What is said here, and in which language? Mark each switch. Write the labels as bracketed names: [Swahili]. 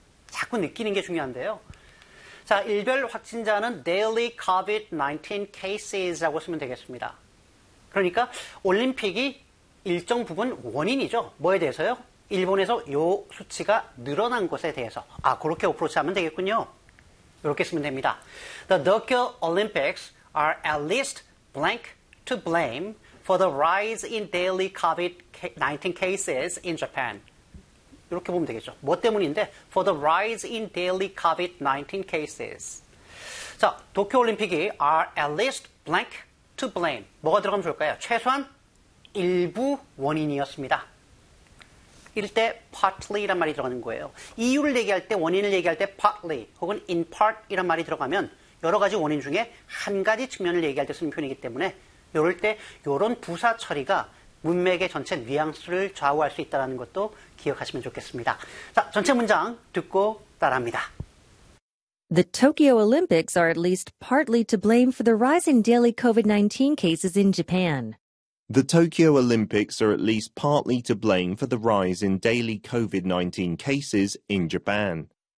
[Korean] 자꾸 느끼는 게 중요한데요. 자, 일별 확진자는 [English] daily COVID-19 cases [Korean] 라고 쓰면 되겠습니다. 그러니까 올림픽이 일정 부분 원인이죠. 뭐에 대해서요? 일본에서 요 수치가 늘어난 것에 대해서. 아, 그렇게 어프로치하면 되겠군요. 이렇게 쓰면 됩니다. [English] The Tokyo Olympics are at least blank to blame for the rise in daily COVID-19 cases in Japan. [Korean] 이렇게 보면 되겠죠. 뭐 때문인데? [English] For the rise in daily COVID-19 cases. [Korean] 자, 도쿄올림픽이 [English] are at least blank to blame. [Korean] 뭐가 들어가면 좋을까요? 최소한 일부 원인이었습니다. 이럴 때 partly란 말이 들어가는 거예요. 이유를 얘기할 때, 원인을 얘기할 때 partly 혹은 in part 이런 말이 들어가면 여러 가지 원인 중에 한 가지 측면을 얘기할 때 쓰는 표현이기 때문에 이럴 때 이런 부사 처리가 문맥의 전체 뉘앙스를 좌우할 수 있다는 것도 기억하시면 좋겠습니다. 자, 전체 문장 듣고 따라합니다. [English] The Tokyo Olympics are at least partly to blame for the rising daily COVID-19 cases in Japan. The Tokyo Olympics are at least partly to blame for the rise in daily COVID-19 cases in Japan.